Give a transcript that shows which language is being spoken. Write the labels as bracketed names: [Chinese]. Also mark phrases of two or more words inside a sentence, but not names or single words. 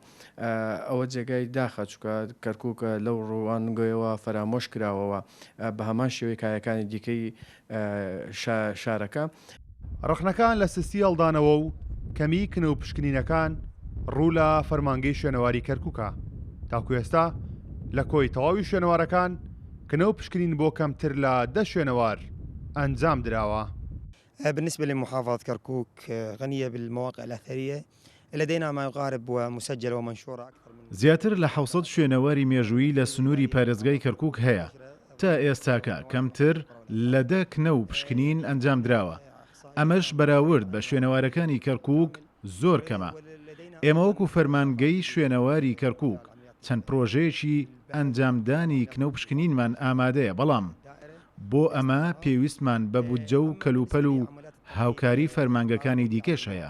[Central Kurdish] ئەوە جێگای داخە چکە کەرکووکە لەو ڕوانگەیەوە فەرامۆش کراوەوە بە هەمان شێوەی کایەکانی دیکەی شارەکە. ڕخنەکان لە سستی هەڵدانەوە و کەمی کنە و پشکنینەکان ڕوو لە فەرمانگەی شوێنەواری کەرکووکە. تاکو ئێستا لە کۆی تەواوی شوێنەوارەکان کنە و پشکنین بۆ کەمتر لە 10 شوێنەوار ئەنجام دراوە. [Arabic] بالنسبة لمحافظة كركوك غنية بالمواقع الأثرية، لدينا ما يقارب ومسجل ومنشور أكثر من [Central Kurdish] زیاتر لە 600 شوێنەواری مێژووی لە سنووری پارێزگای کەرکووک هەیە. تا ئێستاکە کەمتر لە 10 کنە و پشکنین ئەنجام دراوە. ئەمەش بەراورد بە شوێنەوارەکانی کەرکووک زۆر کەمە. ئێمە وەکو فەرمانگەی شوێنەواری کەرکووک چەند پرۆژەیەکی ئەنجامدانی کنە و پشکنینمان ئامادەیە، بەڵام بۆ ئەمە پێویستمان بە بودجە و کەلوپەل و هاوکاری فەرمانگەکانی دیکەش هەیە.